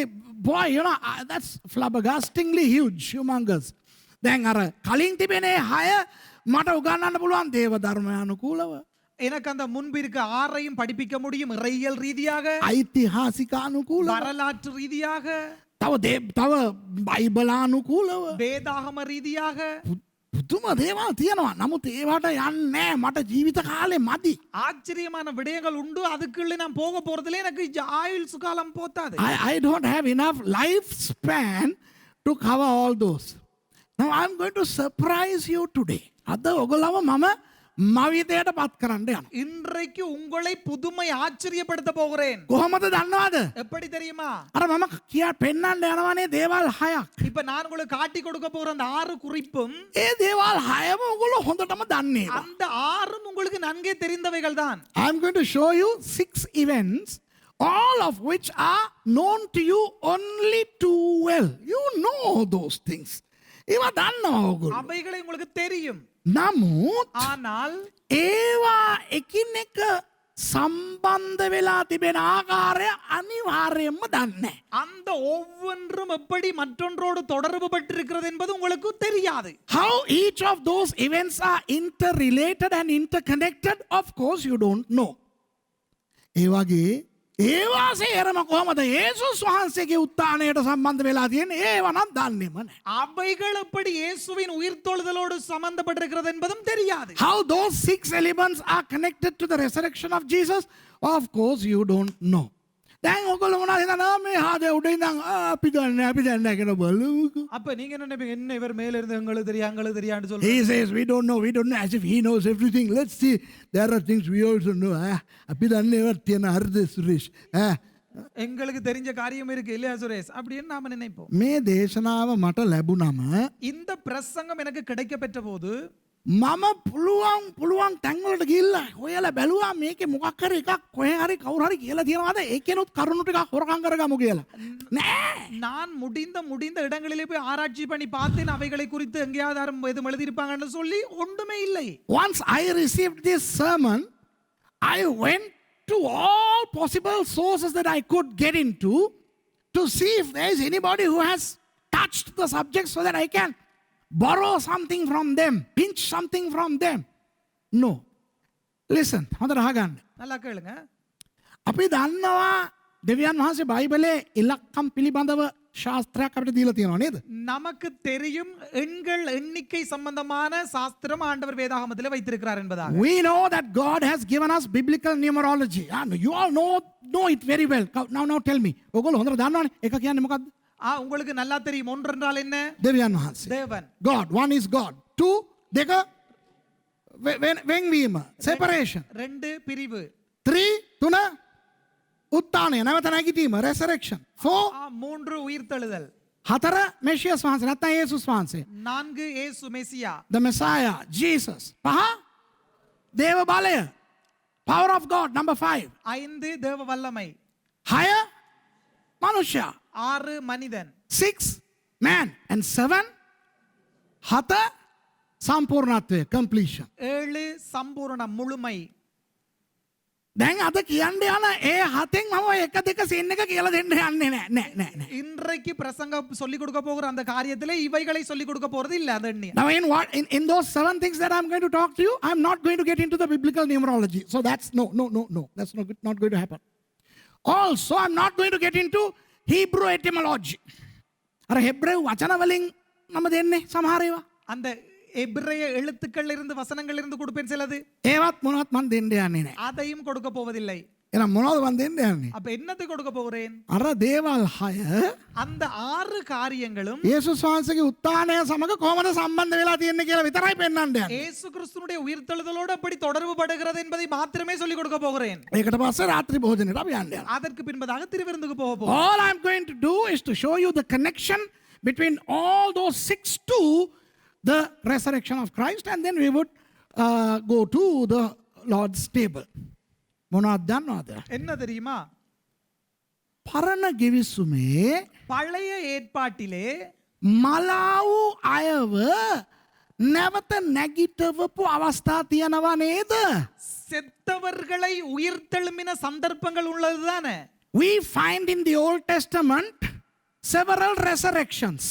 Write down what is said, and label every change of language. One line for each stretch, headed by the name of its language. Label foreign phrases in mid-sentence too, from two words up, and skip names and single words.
English: Boy, you know, that's flabbergastingly huge, humongous.
Sinhala: දැන් අර කලින් තිබෙනේ 6 මට උගන්වන්න පුළුවන් දේව ධර්මය අනුකූලව.
Tamil: எனக்கு அந்த முன்பிருக்க 6ஐயும் படிப்பிக்க முடியும். இறையியல் ரீதியாக,
Sinhala: ඓතිහාසික අනුකූලව.
Tamil: வரலாற்று ரீதியாக,
Sinhala: තව බයිබලානුකූලව.
Tamil: வேதாகம ரீதியாக
Sinhala: පුදුම දේවල් තියෙනවා. නමුත් ඒවට යන්නේ මට ජීවිත කාලේ මදි.
Tamil: ஆச்சரியமான விடயங்கள் உண்டு. அதுக்குள்ள நான் போக போறதுல எனக்கு ஆயுள் சுகாலம் போதாது.
English: I don't have enough lifespan to cover all those. Now I'm going to surprise you today.
Sinhala: අද ඔයගොල්ලව මම මවිතයට පත් කරන්න යනවා.
Tamil: இன்றைக்கு உங்களை புதுமை ஆச்சரியப்படுத்த போகிறேன்.
Sinhala: කොහොමද දන්නවද?
Tamil: எப்படி தெரியுமா?
Sinhala: අර මම කියා පෙන්නන්න යනවනේ දේවල් 6ක්.
Tamil: இப்ப நான் உங்களுக்கு காட்டி கொடுக்க போற அந்த 6 குறிப்பும்
Sinhala: ඒ දේවල් 6ම ඔයගොල්ලෝ හොඳටම දන්නේ.
Tamil: அந்த 6ம் உங்களுக்கு நன்கே தெரிந்தவைகள் தான்.
English: I'm going to show you 6 events, all of which are known to you only too well. You know those things.
Sinhala: ඒවා දන්නවා ඔයගොල්ලෝ.
Tamil: அவைகளை உங்களுக்கு தெரியும்.
Sinhala: නමුත්
Tamil: ஆனால்
Sinhala: ඒවා එකිනෙක සම්බන්ධ වෙලා තිබෙන ආකාරය අනිවාර්යයෙන්ම දන්නේ.
Tamil: அந்த ஒவ்வொன்றும் எப்படி மற்றொன்றோடு தொடர்பு பட்டிருக்கிறது என்பது உங்களுக்கு தெரியாது.
English: How each of those events are interrelated and interconnected, of course you don't know.
Sinhala: ඒ වගේ ඒවා සේරම කොහමද යේසුස් වහන්සේගේ උත්ථානයට සම්බන්ධ වෙලා තියෙන්නේ ඒව නම් දන්නේම නැහැ.
Tamil: அவைகள் எப்படி இயேசுவின் உயிர்த்தெழுதலோடு சம்பந்தப்பட்டிருக்கிறது என்பதும் தெரியாது.
English: How those 6 elements are connected to the resurrection of Jesus, of course you don't know.
Sinhala: දැන් ඔයගොල්ලෝ මොනවද හිතනවා මේ හාදේ උඩ ඉඳන් අපි දන්නේ කියන බලමුකෝ.
Tamil: அப்ப நீங்க என்ன நினைப்பீங்க? என்ன இவர் மேல இருந்து எங்களுக்கு தெரியான்னு சொல்றாரு.
English: He says we don't know, as if he knows everything. Let's see, there are things we also know.
Sinhala: අපි දන්නේවත් තියෙන හරිද සුරේෂ්?
Tamil: எங்களுக்கு தெரிஞ்ச காரியம் இருக்கு இல்லையா சுரேஷ்? அப்படின்னு நாம நினைப்போம்.
Sinhala: මේ දේශනාව මට ලැබුණම
Tamil: இந்த பிரசங்கம் எனக்கு கிடைக்க பெற்ற போது
Sinhala: මම පුළුවන් තැන්වලට ගිහිල්ලා හොයලා බැලුවා මේකේ මොකක් හරි එකක් කොහේ හරි කවුරු හරි කියලා තියෙනවද ඒකේනොත් කරුණු ටිකක් හොරකම් කරගමු කියලා. නෑ.
Tamil: நான் முடிந்த இடங்களிலே போய் ஆராய்ச்சி பண்ணி பார்த்தேன். அவைகளை குறித்து எங்கேயாவது யாரும் எதுவும் எழுதியிருப்பாங்கன்னு சொல்லி ஒன்றுமே இல்லை.
English: Once I received this sermon, I went to all possible sources that I could get into to see if there is anybody who has touched the subject so that I can borrow something from them, pinch something from them. No. Listen,
Sinhala: හොඳට අහගන්න.
Tamil: நல்லா கேளுங்க.
Sinhala: අපි දන්නවා දෙවියන් වහන්සේ බයිබලයේ ඉලක්කම් පිළිබඳව ශාස්ත්‍රයක් අපිට දීලා තියෙනවා නේද?
Tamil: நமக்கு தெரியும் எண்கள் எண்ணிக்கை சம்பந்தமான சாஸ்திரம் ஆண்டவர் வேதாகமத்திலே வைத்திருக்கிறார் என்பதாக.
English: We know that God has given us biblical numerology. You all know it very well. Now tell me.
Sinhala: ඔයගොල්ලෝ හොඳට දන්නවනේ. එක කියන්නේ මොකද්ද?
Tamil: உங்களுக்கு நல்லா தெரியும். ஒன்று என்றால் என்ன?
Sinhala: දෙවියන් වහන්සේ.
Tamil: தேவன்.
English: God, one is God. 2
Sinhala: දෙක වෙන්වීම,
English: separation.
Tamil: 2 பிரிவு.
Sinhala: 3 තුන උත්ථානය, නැවත නැගිටීම, resurrection. 4
Tamil: 3 உயிர்த்தெழுதல்.
Sinhala: 4 මෙෂියස් වහන්සේ නැත්නම් යේසුස් වහන්සේ.
Tamil: 4 இயேசு மெசியா.
English: The Messiah, Jesus. 5
Sinhala: දේව බලය,
English: power of God. Number 5.
Tamil: 5 தேவ வல்லமை.
Sinhala: 6 මනුෂ්‍යයා.
Tamil: 6 மனிதன்.
English: 6 man. And 7 7 සම්පූර්ණත්වය, completion.
Tamil: 7 சம்பூரண முழுமை.
Sinhala: දැන් අද කියන්න යන ඒ හතෙන් මම එක දෙක සීන් එක කියලා දෙන්න යන්නේ නෑ.
Tamil: இன்றைக்கு பிரசங்க சொல்லிக் கொடுக்க போகிற அந்த காரியத்திலே இவைகளை சொல்லிக் கொடுக்க போறது இல்ல அது எண்ணி.
English: Now in those 7 things that I'm going to talk to you, I'm not going to get into the biblical numerology. So that's no. That's not going to happen. Also, I'm not going to get into Hebrew etymology.
Sinhala: අර හෙබ්‍රේව වචන වලින් මම දෙන්නේ සමහර ඒවා.
Tamil: அந்த எபிரேய எழுத்துக்கள் இருந்து வசனங்கள் இருந்து கொடுப்பேன் சிலது.
Sinhala: ඒවත් මොනවත් මම දෙන්න යන්නේ නෑ.
Tamil: அதையும் கொடுக்க போவதில்லை.
Sinhala: එහෙනම් මොනවද මම දෙන්න යන්නේ?
Tamil: அப்ப என்னத்தை கொடுக்க போகிறேன்?
Sinhala: අර දේවල් 6
Tamil: அந்த 6 காரியங்களும்
Sinhala: යේසුස් වහන්සේගේ උත්ථානය සමග කොහොමද සම්බන්ධ වෙලා තියෙන්නේ කියලා විතරයි පෙන්වන්න යන්නේ.
Tamil: இயேசு கிறிஸ்துனுடைய உயிர்த்தெழுதலோடு எப்படி தொடர்பு படுகிறது என்பதை மாத்திரமே சொல்லிக் கொடுக்க போகிறேன்.
Sinhala: ඒකට පස්සේ රාත්‍රී භෝජනෙට අපි යන්න යනවා.
Tamil: அதற்கு பின்பதாக திருவிருந்துக்கு போக போகிறோம்.
English: All I'm going to do is to show you the connection between all those 6 to the resurrection of Christ, and then we would go to the Lord's table.
Sinhala: මොනවද දන්නවද?
Tamil: என்ன தெரியுமா?
Sinhala: පරණ ගිවිසුමේ
Tamil: பழைய ஏற்பாட்டிலே
Sinhala: මලාවු අයව නැවත නැගිටවපු අවස්ථා තියෙනවා නේද?
Tamil: செத்தவர்களை உயிர்த்தெழும்பின சந்தர்ப்பங்கள் உள்ளதுதானே.
English: We find in the Old Testament several resurrections.